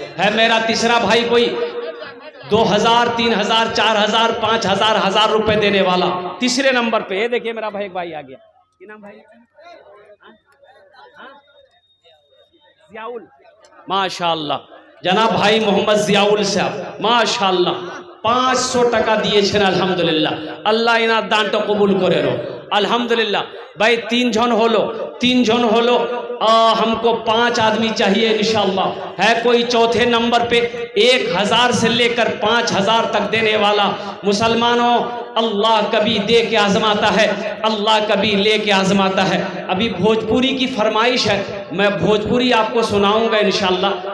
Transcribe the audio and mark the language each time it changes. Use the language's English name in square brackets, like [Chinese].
[Hindi] है मेरा तीसरा भाई कोई 2000 3000 4000 5000 1000 रुपए देने वाला तीसरे नंबर पे। ये देखिए मेरा भाई एक भाई आ गया, क्या नाम भाई? जियाउल माशाअल्लाह, जनाब भाई मोहम्मद जियाउल साहब माशाअल्लाह 500 টাকা দিয়েছেন আলহামদুলিল্লাহ। [Bangla] আল্লাহ ইনার দানটা কবুল করে নো আলহামদুলিল্লাহ। ভাই 3 জন হলো [Hindi] हमको 5 आदमी चाहिए इंशाअल्लाह। है कोई चौथे नंबर पे 1000 से लेकर 5000 तक देने वाला? मुसलमानों, अल्लाह कभी दे के आजमाता है, अल्लाह कभी ले के आजमाता है। अभी भोजपुरी की फरमाइश है, मैं भोजपुरी आपको सुनाऊंगा इंशाअल्लाह।